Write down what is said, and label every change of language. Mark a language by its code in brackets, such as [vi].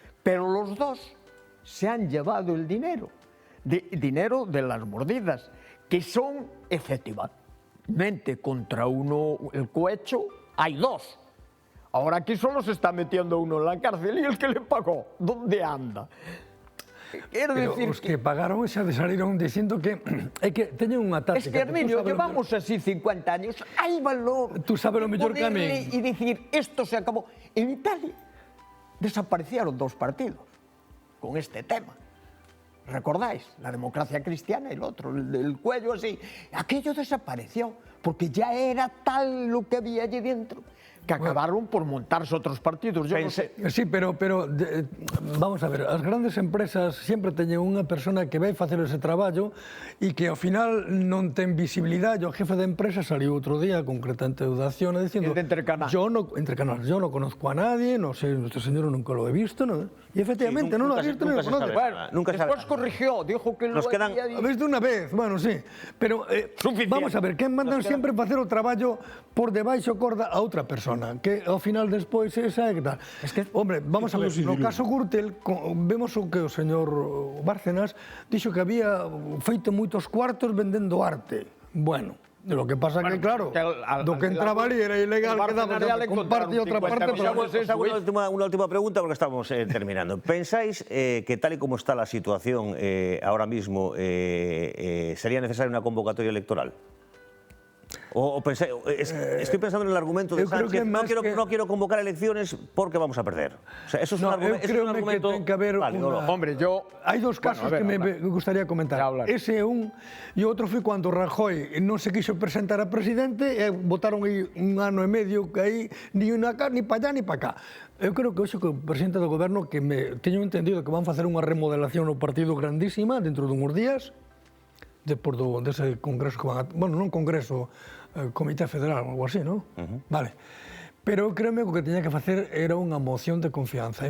[es] Pero los dos se han llevado el dinero. Dinero de las mordidas, que son efectivamente contra uno el cohecho. Hay dos. Ahora aquí solo se está metiendo uno en la cárcel y el que le pagó, ¿dónde anda? Quiero decir [gl] os que pagaron xa salieron dicindo que é que teñen unha táctica. [es] Es que, Herminio, llevamos así 50 años, hay valor. Tú sabes lo mellor que a mí. Y decir, esto se acabó. En Italia desaparecieron dos partidos con este tema. ¿Recordáis? La democracia cristiana y el otro, el cuello así. Aquello desapareció, porque ya era tal lo que había allí dentro, que acabaron por montarse otros partidos. Yo no sé. [gl] Sí, pero vamos a ver, as grandes empresas sempre teñen unha persona que vai facer ese traballo e que ao final non ten visibilidade. O jefe de empresa saliu outro día, concretamente de Acciona, dicindo [es] yo no conozco a nadie, no sé, este señor nunca lo he visto, [gl] ¿no? [es] Y efectivamente no lo ha visto ni lo conoce. Bueno, después corrigió, dijo que lo había [gl] visto. [es] Visto una vez, bueno, sí, pero vamos a ver, [gl] que mandan sempre facer o traballo por debaixo corda a outra persona, que ao final despois esa é que tal. [es] Es que, hombre, vamos a ver, [gl] no caso Gürtel, vemos o que o señor Bárcenas dixo que había feito moitos cuartos vendendo arte. Bueno, [es] Lo que pasa que, claro, lo que entraba ali era ilegal, quedaba con parte y otra parte. Una última pregunta, porque estamos terminando. ¿Pensáis que tal y como está la situación ahora mismo, sería necesaria una convocatoria electoral? O pensáis, estoy pensando en el argumento de Sánchez, no quiero convocar elecciones porque vamos a perder. O sea, eso es un argumento... [gl] que ten que haber [es] Hombre, [gl] Hai dos casos que me gustaría comentar. Ese é un, e outro foi cando Rajoy non se quixo presentar a presidente e votaron aí un ano e medio que aí [es] ni pa allá ni pa cá. [gl] Eu creo que hoxe o presidente do goberno que teño entendido que van facer unha remodelación no partido grandísima dentro dunhos días, despois dese congreso que van a... Bueno, non congreso, Comité Federal, algo así, non? Vale. Pero créeme que o que teña que facer era unha moción de confianza.